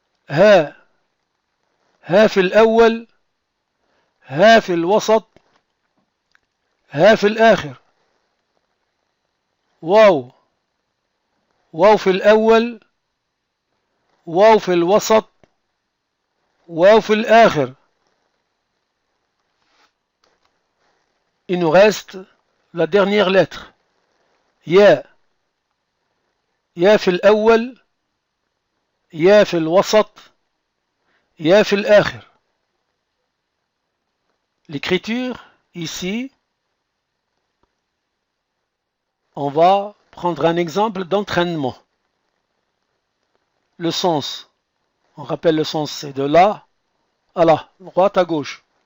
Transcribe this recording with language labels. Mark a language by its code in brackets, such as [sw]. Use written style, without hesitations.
[ar] ها. ها في الأول، ها في الوسط، ها في الآخر. واو. واو في الأول، واو في الوسط، واو في الآخر. [fr] Il nous reste la dernière lettre. [ar] يا. يا في الأول، يا في الوسط، يا في الآخر. [fr] L'écriture, ici, on va prendre un exemple d'entraînement. Le sens, on rappelle le sens, c'est de là à là, droite à gauche.